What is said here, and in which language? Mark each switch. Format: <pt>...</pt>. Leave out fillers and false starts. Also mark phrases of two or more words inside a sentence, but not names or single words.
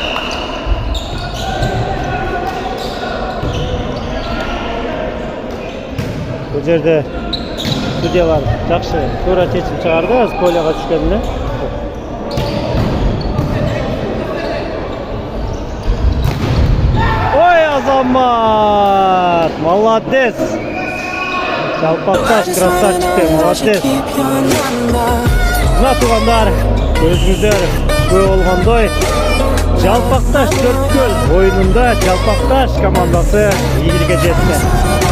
<ky>Бул жерде судьялар жакшы туура чечим чыгарды, аз поляга түшкөнүнө. Ой, Азамат! Молодец!</ky> <kk>Жалпақташ красавчиктер, молодец. Мына туғандар, көзіңіздер көп болғандай, Жалпақташ Төрткөл ойынында Жалпақташ командасы иелге жетті.</kk>